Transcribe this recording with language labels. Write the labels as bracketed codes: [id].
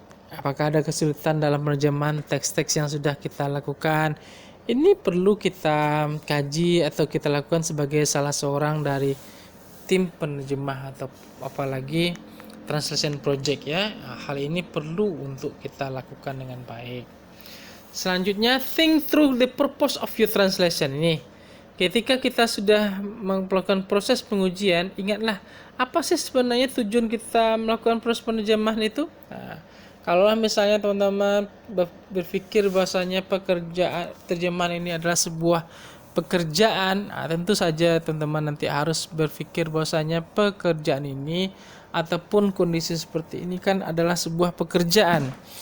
[id] Apakah ada kesulitan dalam penerjemahan teks-teks yang sudah kita lakukan. Ini perlu kita kaji atau kita lakukan sebagai salah seorang dari tim penerjemah atau apalagi translation project ya. Hal ini perlu untuk kita lakukan dengan baik. [en] Selanjutnya, think through the purpose of your translation. [id] Ini ketika kita sudah melakukan proses pengujian, ingatlah apa sih sebenarnya tujuan kita melakukan proses penerjemahan itu. Kalau misalnya teman-teman berpikir bahwasanya pekerjaan terjemahan ini adalah sebuah pekerjaan, tentu saja teman-teman nanti harus berpikir bahwasanya pekerjaan ini ataupun kondisi seperti ini kan adalah sebuah pekerjaan.